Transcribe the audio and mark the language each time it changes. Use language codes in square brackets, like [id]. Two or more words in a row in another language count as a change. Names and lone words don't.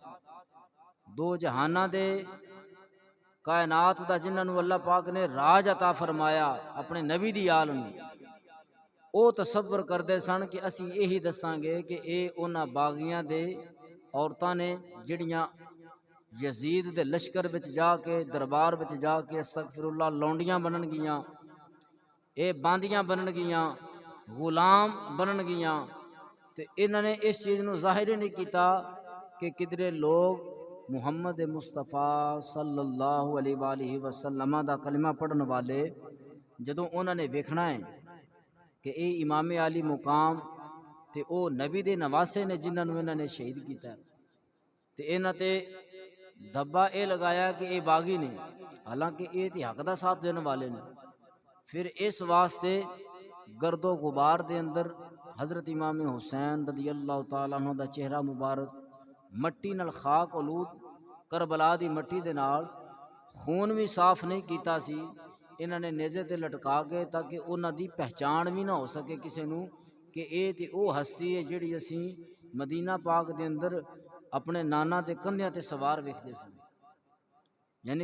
[pa] دو جہانا دے کائنات دا جنہاں نوں اللہ پاک نے راج عطا فرمایا اپنے نبی دی آل نوں، وہ تصور کرتے سن کہ اسی یہی دسانگے کہ یہ انہاں باغیاں دے عورتاں نے جہڑیاں یزید دے لشکر وچ جا کے دربار وچ جا کے استغفراللہ لونڈیاں بنن گیاں، یہ باندیاں بنن گیاں، غلام بنن گیاں. تو انہاں نے اس چیز نوں ظاہر نہیں کیا کہ کدھرے لوک محمد مصطفیٰ [ar] صلى الله عليه وسلم [pa] دا کلمہ پڑھن والے جدوں انہوں نے ویکھنا ہے کہ یہ امام عالی مقام تے او نبی دے نواسے نے جنہاں نوں انہاں نے شہید کیا، تو انہاں تے دھبہ یہ لگایا کہ یہ باغی نے، حالانکہ یہ تو حق دا ساتھ دینے والے نے. پھر اس واسطے گرد و غبار دے اندر حضرت امام حسین [ar] رضي الله تعالى عنه [pa] دا چہرہ مبارک مٹی نال خاک آلود کربلا دی مٹی دے نال خون بھی صاف نہیں کیتا سی. انہاں نے نیزے تے لٹکا کے تاکہ انہاں دی پہچان بھی نہ ہو سکے کسی نوں کہ یہ تے وہ ہستی ہے جہڑی اسی مدینہ پاک دے اندر اپنے نانا دے کندھیاں تے سوار ویکھدے سن.